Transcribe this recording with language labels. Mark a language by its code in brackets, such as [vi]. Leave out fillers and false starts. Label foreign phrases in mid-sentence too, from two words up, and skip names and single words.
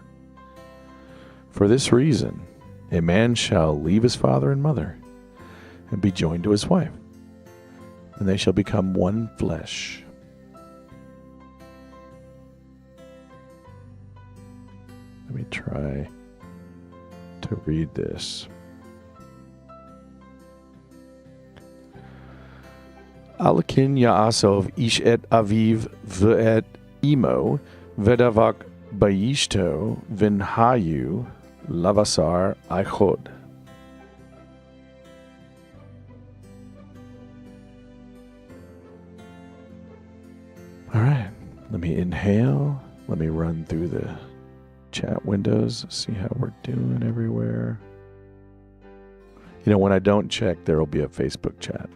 [en] For this reason, a man shall leave his father and mother and be joined to his wife, and they shall become one flesh. Let me try to read this. [he] על כן יעזב איש את אביו ואת אמו ודבק באשתו והיו לבשר אחד. [en] All right, let me inhale. Let me run through the chat windows, see how we're doing everywhere. When I don't check, there will be a Facebook chat.